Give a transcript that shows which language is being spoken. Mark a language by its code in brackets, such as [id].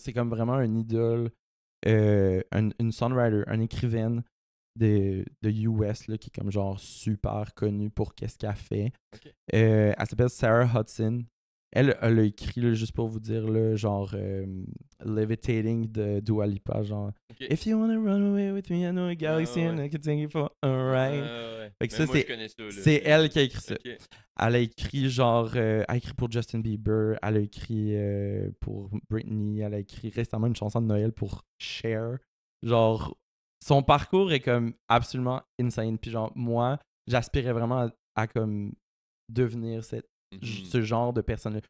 [fr] C'est comme vraiment un idole, une songwriter, une écrivaine de US là, qui est comme genre super connue pour qu'est-ce qu'elle fait. Ok. Elle s'appelle Sarah Hudson. Elle a écrit, là, juste pour vous dire, là, genre Levitating de Dua Lipa, genre Ok. [en] If you wanna run away with me, I know a galaxy and I can take you for a ride. [fr] Ouais. Fait que Mais ça, moi, je connais ça, là. c'est elle qui a écrit ça. Ok. Elle a écrit genre, elle a écrit pour Justin Bieber, elle a écrit pour Britney, elle a écrit récemment une chanson de Noël pour Cher. Genre, son parcours est comme absolument insane. Puis genre, moi, j'aspirais vraiment à comme devenir ce genre de personne-là.